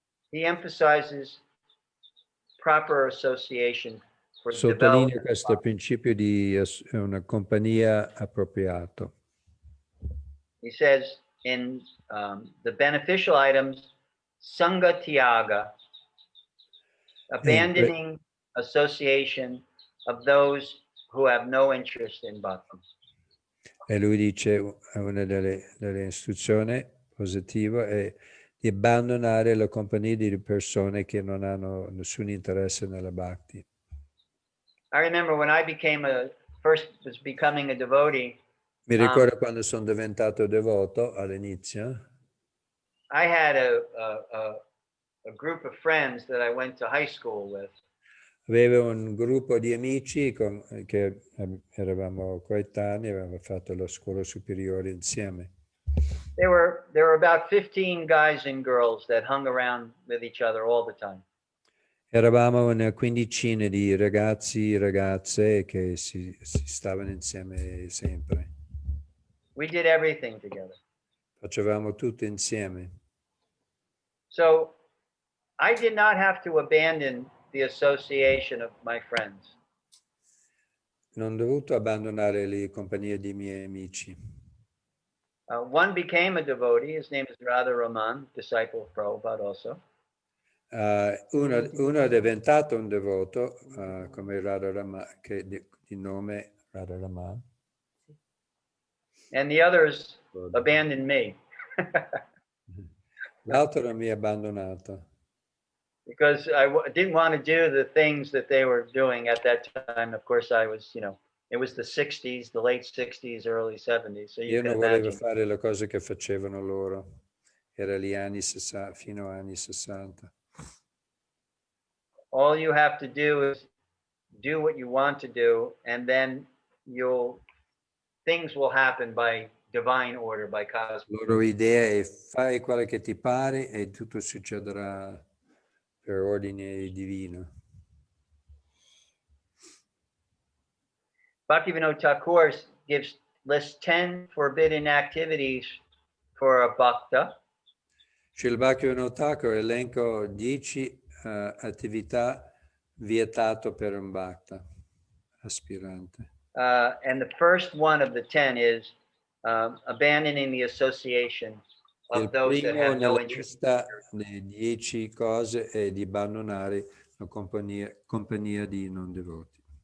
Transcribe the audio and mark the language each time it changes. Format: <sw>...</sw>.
<en>he emphasizes proper association for</en> <it>sottolinea</it> <en>development.</en> <it>questo principio di una compagnia appropriata.</it> <en>He says in the beneficial items, Sangha Tyaga, abandoning association of those who have no interest in bhakti.</en> <it>E lui dice, una delle istruzioni positive è di abbandonare la compagnia di persone che non hanno nessun interesse nella bhakti.</it> <en>I remember when I was becoming a devotee,</en> <it>Mi ricordo quando sono diventato devoto all'inizio.</it> <en>I had a group of friends that I went to high school with.</en> <it>Avevo un gruppo di amici che eravamo coetanei, avevamo fatto la scuola superiore insieme.</it> <en>There were about 15 guys and girls that hung around with each other all the time.</en> <it>Eravamo una quindicina di ragazzi e ragazze che si stavano insieme sempre.</it> <en>We did everything together.</en> <it>Facevamo tutto insieme.</it> <en>So I did not have to abandon the association of my friends.</en> <it>Non ho dovuto abbandonare le compagnie dei miei amici.</it> <en>One became a devotee. His name is Radha Raman, disciple of Prabhupada also.</en> <it>Uno è diventato un devoto, come Radha Raman, che di nome Radha Raman.</it> <en>And the others abandoned me.</en> <it>L'altro mi ha abbandonato.</it> <en>Because I didn't want to do the things that they were doing at that time. Of course, I was, it was the 60s, the late 60s, early 70s. So you</en> <it>Io</it> <en>can</en> <it>non volevo</it> <en>imagine.</en> <it>fare le cose che facevano loro. Era gli anni 60, fino agli anni 60.</it> <en>All you have to do is do what you want to do, and then things will happen by divine order, by cosmic.</en> <it>La loro idea è fai quello che ti pare e tutto succederà per ordine divino.</it> <en>Bhaktivinoda Thakur lists 10 forbidden activities for a bhakta.</en> <it>Srila Bhaktivinoda Thakur elenco 10 attività vietate per un bhakta aspirante.</it> <en>And the first one of the 10 is abandoning the association of those that have no interest.</en> <it>Lista delle 10 cose è di abbandonare la compagnia di non devoti.</it>